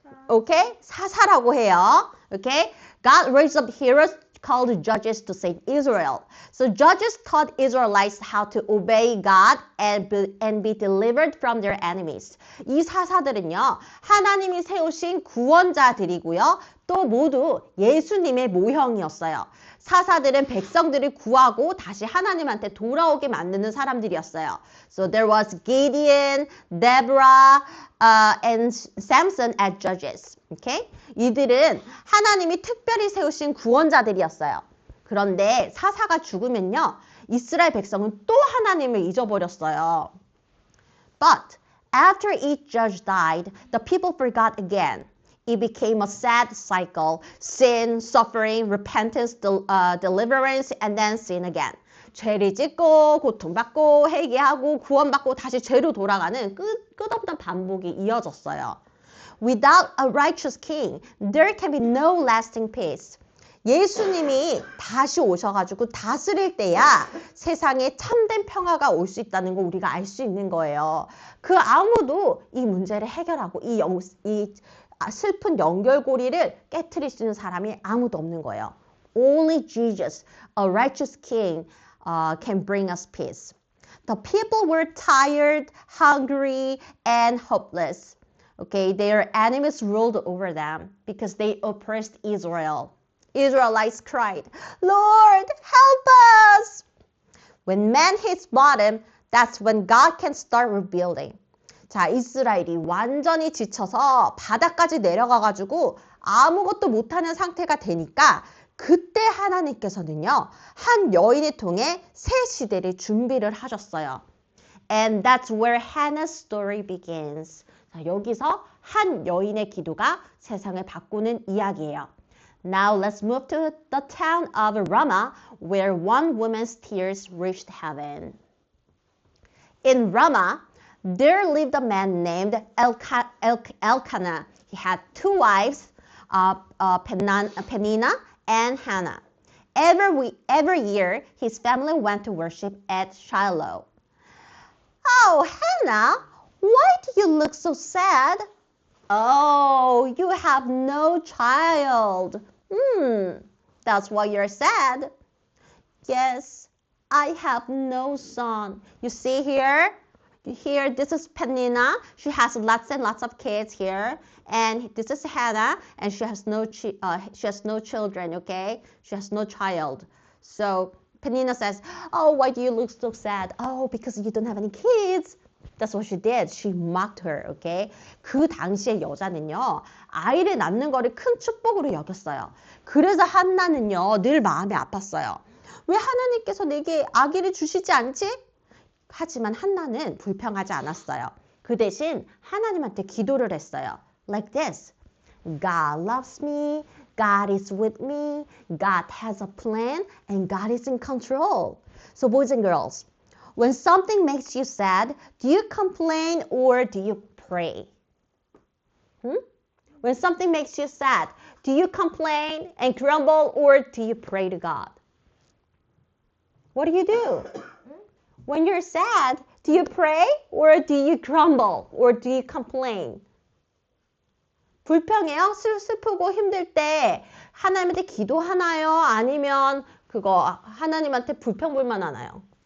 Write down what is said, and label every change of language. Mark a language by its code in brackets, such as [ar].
[en] Okay? [ko] 사사라고 해요. [en] Okay? God raised up heroes called judges to save Israel. So judges taught Israelites how to obey God and be delivered from their enemies. [ko] 이 사사들은요, 하나님이 세우신 구원자들이고요, 또 모두 예수님의 모형이었어요. 사사들은 백성들을 구하고 다시 하나님한테 돌아오게 만드는 사람들이었어요. [en] So there was Gideon, Deborah, and Samson as judges. Okay? [ko] 이들은 하나님이 특별히 세우신 구원자들이었어요. 그런데 사사가 죽으면요, 이스라엘 백성은 또 하나님을 잊어버렸어요. [en] But after each judge died, the people forgot again. It became a sad cycle. Sin, suffering, repentance, deliverance, and then sin again. [ko] 죄를 짓고 고통받고 회개하고 구원받고 다시 죄로 돌아가는 끝없는 반복이 이어졌어요. [en] Without a righteous king, there can be no lasting peace. [ko] 예수님이 다시 오셔가지고 다스릴 때야 세상에 참된 평화가 올 수 있다는 거 우리가 알 수 있는 거예요. 그 아무도 이 문제를 해결하고 이 슬픈 연결고리를 깨트릴 수 있는 사람이 아무도 없는 거예요. [en] Only Jesus, a righteous king, can bring us peace. The people were tired, hungry, and hopeless. Okay, their enemies ruled over them because they oppressed Israel. Israelites cried, "Lord, help us!" When man hits bottom, That's when God can start rebuilding. [ko] 자, 이스라엘이 완전히 지쳐서 바다까지 내려가가지고 아무것도 못하는 상태가 되니까 그때 하나님께서는요, 한 여인을 통해 새 시대를 준비를 하셨어요. [en] And that's where Hannah's story begins. [ko] 자, 여기서 한 여인의 기도가 세상을 바꾸는 이야기예요. [en] Now let's move to the town of Ramah, where one woman's tears reached heaven. In Ramah, there lived a man named Elkanah. He had two wives, Peninnah and Hannah. Every year, his family went to worship at Shiloh. Oh, Hannah, why do you look so sad? Oh, you have no child. That's why you're sad. Yes, I have no son. You see here? Here, this is Peninnah. She has lots and lots of kids here. And this is Hannah, and she has no children, okay? She has no child. So Peninnah says, oh, why do you look so sad? Oh, because you don't have any kids. That's what she did. She mocked her, okay? [ko] 그 당시의 여자는요, 아이를 낳는 거를 큰 축복으로 여겼어요. 그래서 한나는요, 늘 마음이 아팠어요. 왜 하나님께서 내게 아기를 주시지 않지? 하지만 한나는 불평하지 않았어요. 그 대신 하나님한테 기도를 했어요. [en] Like this. God loves me. God is with me. God has a plan. And God is in control. So boys and girls, when something makes you sad, do you complain or do you pray? When something makes you sad, do you complain and grumble or do you pray to God? What do you do? When you're sad, do you pray or do you grumble or do you complain? [ko] 불평해요? 슬프고 힘들 때 하나님한테 기도하나요? 아니면 그거 하나님한테 불평불만 하나요?